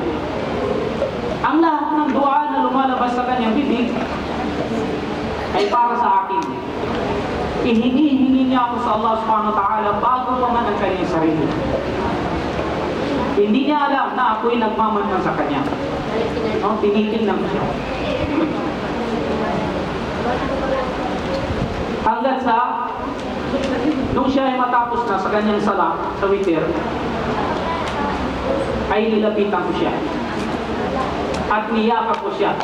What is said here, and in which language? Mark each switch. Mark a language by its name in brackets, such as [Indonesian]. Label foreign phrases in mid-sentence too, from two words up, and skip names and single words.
[Filipino] Ang lahat ng dua na lumalabas sa kanyang bibig ay para sa akin. Ihingi niya ako sa Allah [Arabic] سبحانه وتعالى [Filipino] bago pa man ang kanyang sarili. Hindi niya alam na ako'y nagmamanman sa kanya. No? Tinitingnan siya. Hanggat sa nung siya ay matapos na sa kanyang sala, sa witr, ay nilapitan ko siya at niyakap ko siya.